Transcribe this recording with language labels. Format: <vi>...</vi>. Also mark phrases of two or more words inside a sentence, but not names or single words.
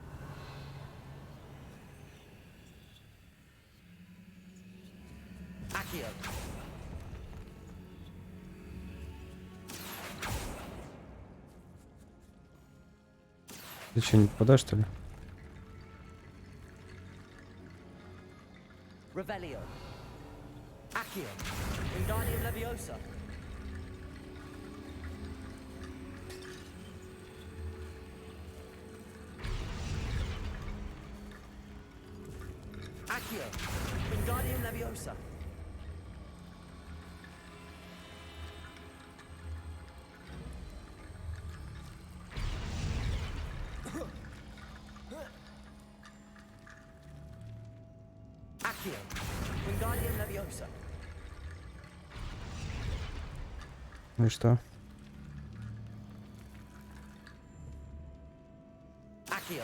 <ru>Accio. Ты что, не попадаешь, что ли? Revelio. Accio. Wingardium Leviosa. Accio. Wingardium Leviosa. Accio. Wingardium Leviosa. Ну и что? Accio.</ru>